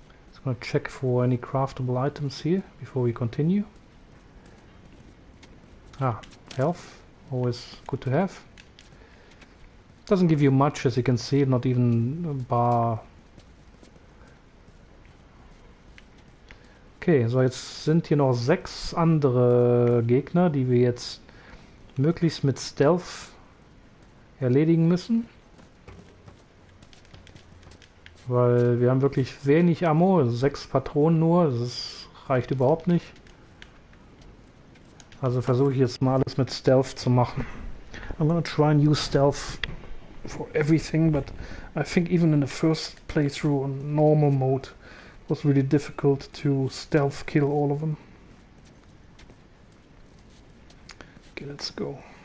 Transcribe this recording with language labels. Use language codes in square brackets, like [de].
[en] Just gonna check for any craftable items here before we continue. Health, always good to have. Doesn't give you much, as you can see, not even a bar. [de] Okay, so jetzt sind hier noch 6 andere Gegner, die wir jetzt möglichst mit Stealth erledigen müssen. Weil wir haben wirklich wenig Ammo, also 6 Patronen nur, das reicht überhaupt nicht. Also versuche ich jetzt mal alles mit Stealth zu machen. [en] I'm gonna try and use Stealth for everything, but I think even in the first playthrough on normal mode, was really difficult to stealth kill all of them. Okay, let's go.